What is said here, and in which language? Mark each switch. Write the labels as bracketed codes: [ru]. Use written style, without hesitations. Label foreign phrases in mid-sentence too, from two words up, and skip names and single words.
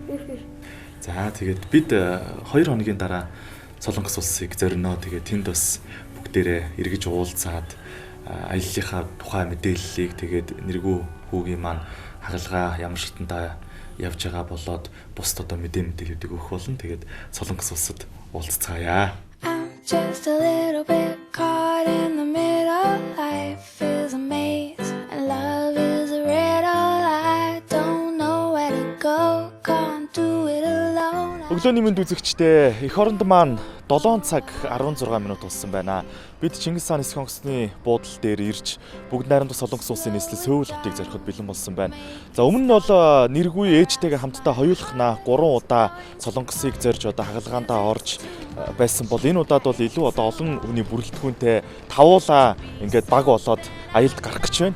[mn] За тэгээд бид 2 хоногийн дараа Солонгос улсыг зорино. Тэгээд тэнд бас бүгдээрээ эргэж уулзаад аяллахаа тухай мэдээллийг тэгээд нэргүй хүүгийн маань хагалгаа ямар шатанда явж байгаа болоод бусд одоо мэдээллүүдийг өгөх болно. Тэгээд Солонгос улсад уулзцаая. [en] I'm just a little bit caught in the middle. Life is a maze and love is a riddle. I don't know where to go, can't do it alone. [mn] Өглөөний мэнд үзэгчдээ эх оронд маань 7 цаг 16 минут болсон байна. Бид Чингис хааны эсэх онгоцны буудал дээр ирж бүгд найрамдах Солонгос улсын нийслэл Сөүл хотыг зориход бэлэн болсон байна. За өмнө нь бол нэргүй ээжтэйгээ хамтдаа хоёулахнаа 3 удаа Солонгосыг зорж одоо хагалгаандаа орж байсан бол энэ удаад бол илүү одоо олон хүний бүрэлдэхүүнтэй тавуулаа ингээд баг болоод аялд гарах гэж байна.